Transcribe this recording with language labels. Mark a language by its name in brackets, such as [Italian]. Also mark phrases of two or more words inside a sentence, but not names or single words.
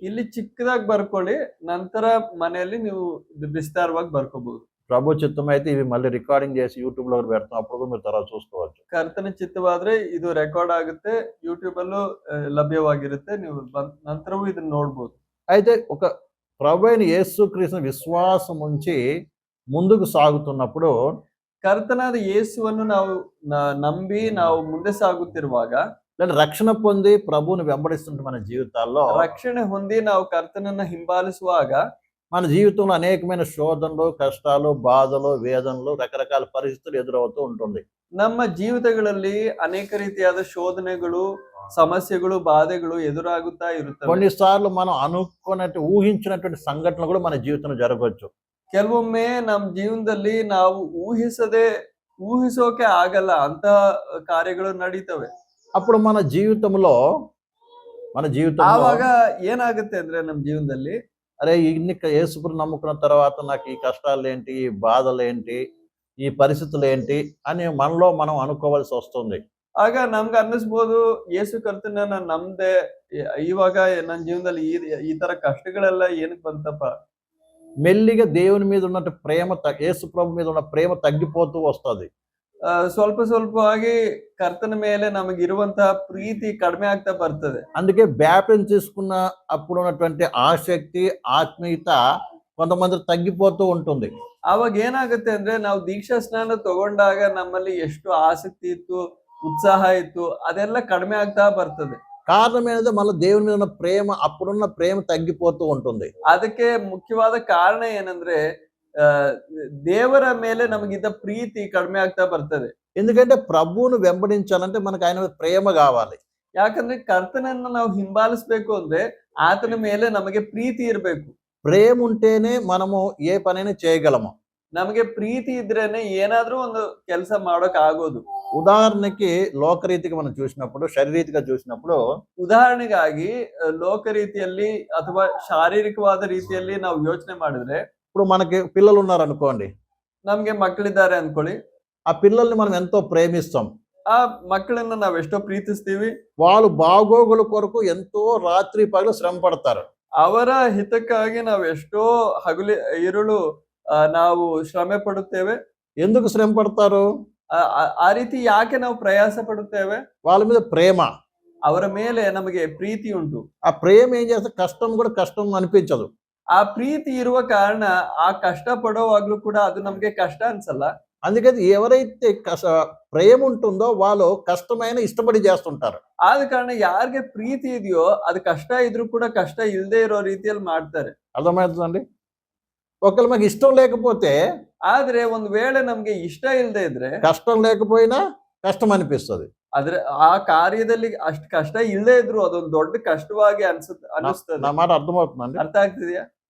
[Kannada] ಇಲ್ಲಿ ಚಿಕ್ಕದಾಗಿ ಬರ್ಕೊಳ್ಳಿ, ನಂತರ ಮನೆಯಲ್ಲಿ ನೀವು ವಿಸ್ತಾರವಾಗಿ ಬರ್ಕೋಬಹುದು. [Telugu] ప్రభు చిత్తం అయితే ఇవి మళ్ళీ రికార్డింగ్ చేసి యూట్యూబ్ లో పెడతాం, అప్పుడు కూడా మీరు తర్వాత చూసుకోవచ్చు. [Kannada] ಕರ್ತನ ಚಿತ್ತವಾದ್ರೆ ಇದು ರೆಕಾರ್ಡ್ ಆಗುತ್ತೆ, ಯೂಟ್ಯೂಬ್ ಅಲ್ಲೂ ಲಭ್ಯವಾಗಿರುತ್ತೆ, ನೀವು ನಂತರವೂ ಇದನ್ನ ನೋಡ್ಬೋದು. [Telugu] అయితే ఒక ప్రభు అయిన యేసుక్రీస్తు విశ్వాసం ఉంచి ముందుకు సాగుతున్నప్పుడు [Kannada] ಕರ್ತನಾದ ಯೇಸುವನ್ನು ನಾವು ನಂಬಿ ನಾವು ಮುಂದೆ ಸಾಗುತ್ತಿರುವಾಗ, [Telugu] లేదా రక్షణ పొంది ప్రభువుని వెంబడిస్తుంటే మన జీవితాల్లో [Kannada] ರಕ್ಷಣೆ ಹೊಂದಿ ನಾವು ಕರ್ತನನ್ನ ಹಿಂಬಾಲಿಸುವಾಗ [Telugu] మన జీవితంలో అనేకమైన శోధనలు, కష్టాలు, బాధలు, వేదనలు, రకరకాల పరిస్థితులు ఎదురవుతూ ఉంటుంది. [Kannada] ನಮ್ಮ ಜೀವಿತಗಳಲ್ಲಿ ಅನೇಕ ರೀತಿಯಾದ ಶೋಧನೆಗಳು, ಸಮಸ್ಯೆಗಳು, ಬಾಧೆಗಳು ಎದುರಾಗುತ್ತಾ ಇರುತ್ತವೆ. [Telugu] కొన్నిసార్లు మనం అనుకున్నట్టు ఊహించినటువంటి సంఘటనలు కూడా మన జీవితంలో జరగవచ్చు. [Kannada] ಕೆಲವೊಮ್ಮೆ ನಮ್ಮ ಜೀವನದಲ್ಲಿ ನಾವು ಊಹಿಸೋಕೆ ಆಗಲ್ಲ ಅಂತ ಕಾರ್ಯಗಳು ನಡೀತವೆ. [Telugu] అప్పుడు మన జీవితంలో [Kannada] ಆವಾಗ ಏನಾಗುತ್ತೆ ಅಂದ್ರೆ ನಮ್ಮ ಜೀವನದಲ್ಲಿ, [Telugu] అరే ఇన్ని యేసుని నమ్ముకున్న తర్వాత నాకు ఈ కష్టాలు ఏంటి, ఈ బాధలు ఏంటి, ఈ పరిస్థితులు ఏంటి అని మనలో మనం అనుకోవాల్సి వస్తుంది. [Kannada] ಆಗ ನಮ್ಗೆ ಅನ್ನಿಸ್ಬೋದು, ಯೇಸು ಕರ್ತನ ನಾನು ನಂಬ್ದೆ, ಇವಾಗ ನನ್ನ ಜೀವನದಲ್ಲಿ ಈ ತರ ಕಷ್ಟಗಳೆಲ್ಲ ಏನಕ್ಕೆ ಬಂತಪ್ಪ. [Telugu] మెల్లిగా దేవుని మీద ఉన్న ప్రేమ, యేసు ప్రభు మీద ఉన్న ప్రేమ తగ్గిపోతూ వస్తుంది. [Kannada] ಸ್ವಲ್ಪ ಸ್ವಲ್ಪವಾಗಿ ಕರ್ತನ ಮೇಲೆ ನಮಗಿರುವಂತಹ ಪ್ರೀತಿ ಕಡಿಮೆ ಆಗ್ತಾ ಬರ್ತದೆ. [Telugu] అందుకే బ్యాప్టిజం తీసుకున్న అప్పుడు ఉన్నటువంటి ఆసక్తి, ఆత్మీయత కొంతమంది తగ్గిపోతూ ఉంటుంది. [Kannada] ಆವಾಗ ಏನಾಗುತ್ತೆ ಅಂದ್ರೆ, ನಾವು ದೀಕ್ಷಾ ಸ್ನಾನ ತಗೊಂಡಾಗ ನಮ್ಮಲ್ಲಿ ಎಷ್ಟು ಆಸಕ್ತಿ ಇತ್ತು, ಉತ್ಸಾಹ ಇತ್ತು, ಅದೆಲ್ಲ ಕಡಿಮೆ ಆಗ್ತಾ ಬರ್ತದೆ. [Telugu] కారణం ఏంటంటే మళ్ళీ దేవుని మీద ఉన్న ప్రేమ, అప్పుడున్న ప్రేమ తగ్గిపోతూ ఉంటుంది. [Kannada] ಅದಕ್ಕೆ ಮುಖ್ಯವಾದ ಕಾರಣ ಏನಂದ್ರೆ, ದೇವರ ಮೇಲೆ ನಮಗಿದ್ದ ಪ್ರೀತಿ ಕಡಿಮೆ ಆಗ್ತಾ ಬರ್ತದೆ. [Telugu] ఎందుకంటే ప్రభువును వెంబడించాలంటే మనకు ఆయన మీద ప్రేమ కావాలి. [Kannada] ಯಾಕಂದ್ರೆ ಕರ್ತನನ್ನ ನಾವು ಹಿಂಬಾಲಿಸ್ಬೇಕು ಅಂದ್ರೆ ಆತನ ಮೇಲೆ ನಮಗೆ ಪ್ರೀತಿ ಇರಬೇಕು. [Telugu] ప్రేమ ఉంటేనే మనము ఏ పనైనా చేయగలము. [Kannada] ನಮಗೆ ಪ್ರೀತಿ ಇದ್ರೇನೆ ಏನಾದ್ರೂ ಒಂದು ಕೆಲಸ ಮಾಡೋಕ್ ಆಗೋದು. [Telugu] ఉదాహరణకి లోకరీతిగా మనం చూసినప్పుడు, శారీరకంగా చూసినప్పుడు, [Kannada] ಉದಾಹರಣೆಗಾಗಿ ಲೋಕ ರೀತಿಯಲ್ಲಿ ಅಥವಾ ಶಾರೀರಿಕವಾದ ರೀತಿಯಲ್ಲಿ ನಾವು ಯೋಚನೆ ಮಾಡಿದ್ರೆ, [Telugu] ఇప్పుడు మనకి పిల్లలు ఉన్నారు అనుకోండి, [Kannada] ನಮ್ಗೆ ಮಕ್ಕಳಿದ್ದಾರೆ ಅನ್ಕೊಳ್ಳಿ, [Telugu] ఆ పిల్లల్ని మనం ఎంతో ప్రేమిస్తాం. [Kannada] ಆ ಮಕ್ಕಳನ್ನ ನಾವ್ ಎಷ್ಟೋ ಪ್ರೀತಿಸ್ತೀವಿ. [Telugu] వాళ్ళు బాగోగుల కొరకు ఎంతో రాత్రి పగలు శ్రమ పడతారు. [Kannada] ಅವರ ಹಿತಕ್ಕಾಗಿ ನಾವು ಎಷ್ಟೋ ಇರುಳು ನಾವು ಶ್ರಮೆ ಪಡುತ್ತೇವೆ. [Telugu] ఎందుకు శ్రమ పడతారు? [Kannada] ಆ ರೀತಿ ಯಾಕೆ ನಾವು ಪ್ರಯಾಸ ಪಡುತ್ತೇವೆ? [Telugu] వాళ్ళ మీద ప్రేమ, [Kannada] ಅವರ ಮೇಲೆ ನಮಗೆ ಪ್ರೀತಿ ಉಂಟು. [Telugu] ఆ ప్రేమ ఏం చేస్తే కష్టం కూడా కష్టం అనిపించదు. [Kannada] ಆ ಪ್ರೀತಿ ಇರುವ ಕಾರಣ ಆ ಕಷ್ಟ ಪಡೋವಾಗ್ಲೂ ಕೂಡ ಅದು ನಮ್ಗೆ ಕಷ್ಟ ಅನ್ಸಲ್ಲ. [Telugu] అందుకని ఎవరైతే ప్రేమ ఉంటుందో వాళ్ళు కష్టమైన ఇష్టపడి చేస్తుంటారు. [Kannada] ಆದ ಕಾರಣ ಯಾರಿಗೆ ಪ್ರೀತಿ ಇದೆಯೋ ಅದು ಕಷ್ಟ ಇದ್ರೂ ಕೂಡ ಕಷ್ಟ ಇಲ್ಲದೆ ಇರೋ ರೀತಿಯಲ್ಲಿ ಮಾಡ್ತಾರೆ. [Telugu] అర్థమవుతుందండి? ఒకవేళ మాకు ఇష్టం లేకపోతే, [Kannada] ಆದ್ರೆ ಒಂದ್ ವೇಳೆ ನಮ್ಗೆ ಇಷ್ಟ ಇಲ್ಲದೆ ಇದ್ರೆ, [Telugu] కష్టం లేకపోయినా కష్టం అనిపిస్తుంది. [Kannada] ಆದ್ರೆ ಆ ಕಾರ್ಯದಲ್ಲಿ ಅಷ್ಟು ಕಷ್ಟ ಇಲ್ಲದೆ ಇದ್ರು ಅದೊಂದು ದೊಡ್ಡ ಕಷ್ಟವಾಗಿ ಅನಿಸ್ತದೆ. [Telugu] నా మాట అర్థమవుతుందండి? [Kannada] ಅರ್ಥ ಆಗ್ತಿದ್ಯಾ?